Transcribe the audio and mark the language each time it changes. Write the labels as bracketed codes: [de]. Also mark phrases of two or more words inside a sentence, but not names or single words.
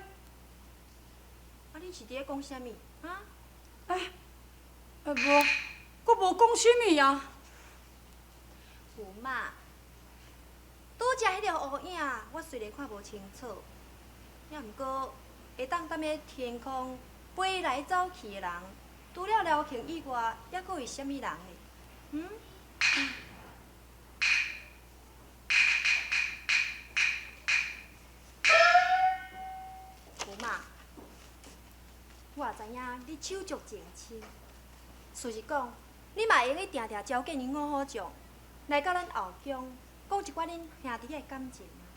[nan] 你是伫咧讲啥物？无，我无讲啥物啊。驸马，拄则迄条乌影，我虽然看无清楚，也毋过会当踮咧天空飞来走去的人，除了廖庆以外，还佫有啥物人呢？驸马，我也知影你手足情深，事实讲，你嘛会用去定定招见恁五虎将，来到咱后宫，讲一寡恁兄弟的感情。